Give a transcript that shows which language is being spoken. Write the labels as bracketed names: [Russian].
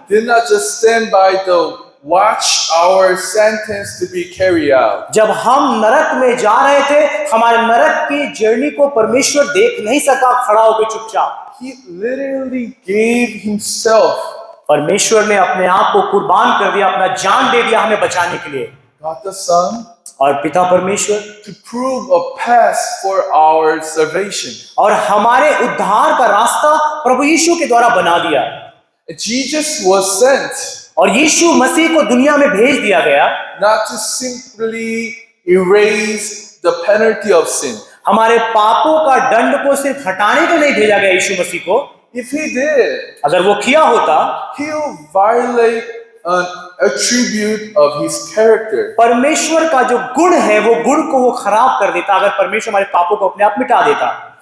[English] did not just stand by the watch our sentence to be carried out. [Hindi] जब हम नरक में जा रहे थे, हमारे नरक की जर्नी को परमेश्वर देख नहीं सका खड़ा होकर चुपचाप। [English] He literally gave Himself, [Hindi] परमेश्वर ने अपने आप को कुर्बान कर दिया, अपना जान दे दिया हमें बचाने के लिए। [English] God the Son, [Hindi] और पिता परमेश्वर [English] to prove a path for our salvation. [Hindi] और हमारे उद्धार का रास्ता प्रभु यीशु के द्वारा बना दिया। [English] Jesus was sent [Hindi] और यीशु मसीह को दुनिया में भेज दिया गया [English] not to simply erase the penalty of sin. [Hindi] हमारे पापों का दंड को सिर्फ हटाने के लिए भेजा गया यीशु मसीह को। [English] If He did, [Hindi] अगर वो किया होता, [English] He'll violate an attribute of His character. [Hindi] परमेश्वर का जो गुण है वो गुण को वो खराब कर देता। अगर परमेश्वर हमारे पापों को अपने आप मिटा देता,